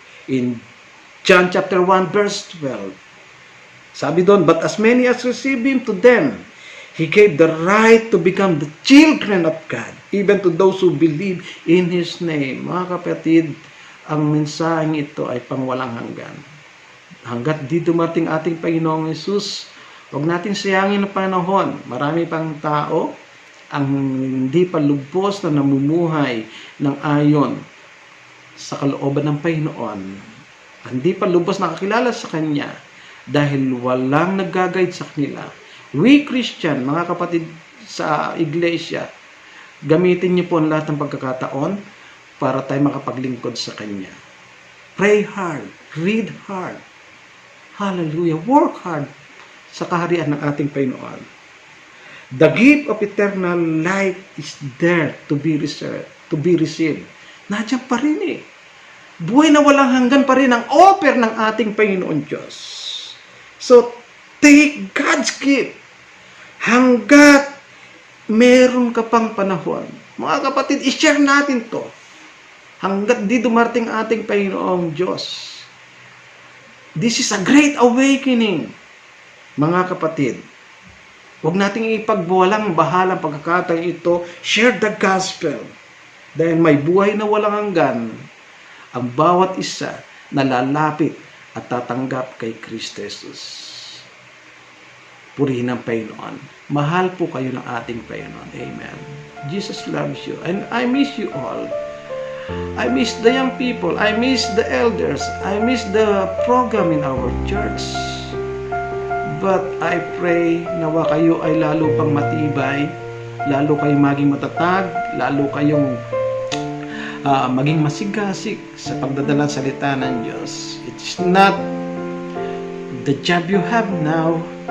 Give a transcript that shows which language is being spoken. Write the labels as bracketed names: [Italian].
[English] In John chapter 1 verse 12, [Filipino] sabi doon, [English] but as many as receive Him, to them He gave the right to become the children of God, even to those who believe in His name. [Filipino] Mga kapatid, ang mensaheng ito ay pangwalang hanggan. Hanggat di dumating ating Panginoong Hesus, huwag natin sayangin ang panahon. Marami pang tao ang hindi pa lubos na namumuhay ng ayon sa kalooban ng Panginoon. Hindi pa lubos nakakilala sa Kanya dahil walang nag-guide sa kanila. [English] We Christian, [Filipino] mga kapatid sa iglesia, gamitin niyo po ang lahat ng pagkakataon para tayo makapaglingkod sa Kanya. [English] Pray hard, read hard, hallelujah, work hard [Filipino] sa kaharian ng ating Panginoon. [English] The gift of eternal life is there to be received. [Filipino] Nandiyan pa rin eh. Buhay na walang hanggan pa rin ang offer ng ating Panginoon Diyos. So, [English] take God's gift [Filipino] hanggat meron ka pang panahon. Mga kapatid, i-share natin to hanggat di dumarating ating Panginoong Diyos. [English] This is a great awakening. [Filipino] Mga kapatid, huwag nating ipagbawalang bahalang pagkakataon ito. [English] Share the gospel. [Filipino] Dahil may buhay na walang hanggan ang bawat isa na lalapit at tatanggap kay Kristo Jesus. Purihin ang Panginoon. Mahal po kayo ng ating Panginoon. [English] Amen. Jesus loves you. And I miss you all. I miss the young people. I miss the elders. I miss the program in our church. But I pray [Filipino] nawa kayo ay lalo pang matibay, lalo kayong maging matatag, lalo kayong maging masigasig sa pagdadala ng salita ng Diyos. [English] It's not the job you have now.